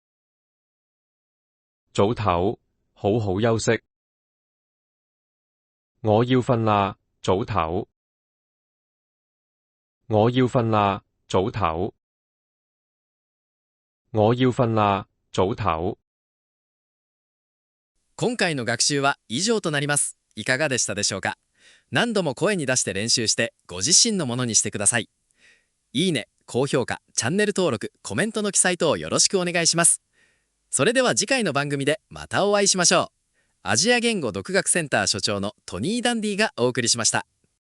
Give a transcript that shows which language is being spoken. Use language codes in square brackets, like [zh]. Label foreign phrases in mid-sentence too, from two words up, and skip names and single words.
[yue] 早唞，好好休息。我要瞓啦，早唞。我要瞓啦，早唞。我要瞓啦，早唞。 [ja] 今回の学習は以上となります。いかがでしたでしょうか？何度も声に出して練習してご自身のものにしてください。いいね、高評価、チャンネル登録、コメントの記載等よろしくお願いします。それでは次回の番組でまたお会いしましょう。アジア言語独学センター所長のトニー・ダンディがお送りしました。